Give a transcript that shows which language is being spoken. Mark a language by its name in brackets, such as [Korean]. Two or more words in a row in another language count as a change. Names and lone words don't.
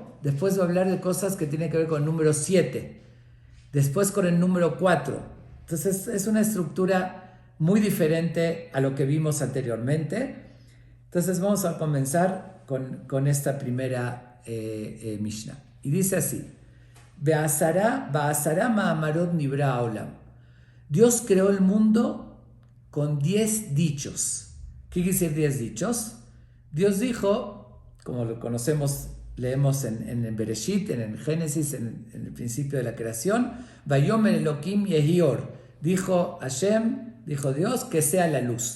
[Spanish] Después va a hablar de cosas que tienen que ver con el número 7. Después con el número 4. Entonces es una estructura muy diferente a lo que vimos anteriormente. Entonces vamos a comenzar con esta primera Mishnah. Y dice así: [Hebrew] בעשרה מאמרות נברא עולם. [Spanish] Dios creó el mundo con 10 dichos. ¿Qué quiere decir 10 dichos? Dios dijo, como lo conocemos, leemos en el Bereshit, en el Génesis, en el principio de la creación, [Hebrew] ויאמר אלהים יהי אור, [Spanish] dijo Hashem, dijo Dios, que sea la luz.